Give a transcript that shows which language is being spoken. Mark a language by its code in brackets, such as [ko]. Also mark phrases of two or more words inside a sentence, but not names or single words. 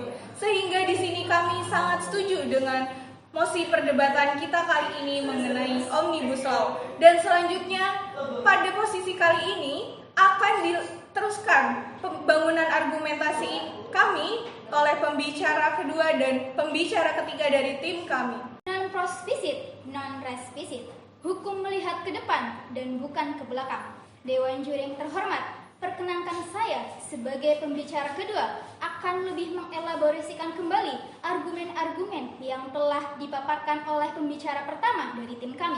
[id] Sehingga di sini kami sangat setuju dengan mosi perdebatan kita kali ini mengenai Omnibus Law. Dan selanjutnya pada posisi kali ini akan diteruskan pembangunan argumentasi kami oleh pembicara kedua dan pembicara ketiga dari tim kami. Non-pros visit, non-res visit. Hukum melihat ke depan dan bukan ke belakang. Dewan Juri yang terhormat, perkenankan saya sebagai pembicara kedua akan lebih mengelaborasikan kembali argumen-argumen yang telah dipaparkan oleh pembicara pertama dari tim kami.